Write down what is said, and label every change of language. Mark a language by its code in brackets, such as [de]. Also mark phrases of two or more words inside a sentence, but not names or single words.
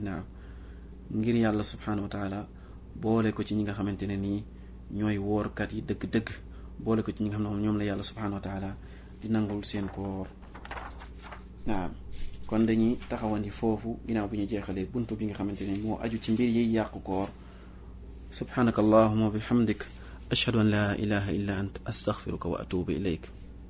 [wo] naam ngir yàlla [ar] سبحانه وتعالى [wo] boole ko ci ñi nga xamante ne nii ñooy woorkat yi dëgg-dëgg boole ko ci ñi nga xam ne ñoom la yàlla [ar] سبحانه وتعالى [wo] di nangul seen koor. naam kon dañuy taxawandi foofu ginnaaw bi ñu jeexalee buntu bi nga xamante ne moo aju ci mbir yi yàqu koor. [ar] سبحانك اللهم وبحمدك أشهد أن لا إله إلا أنت أستغفرك وأتوب إليك.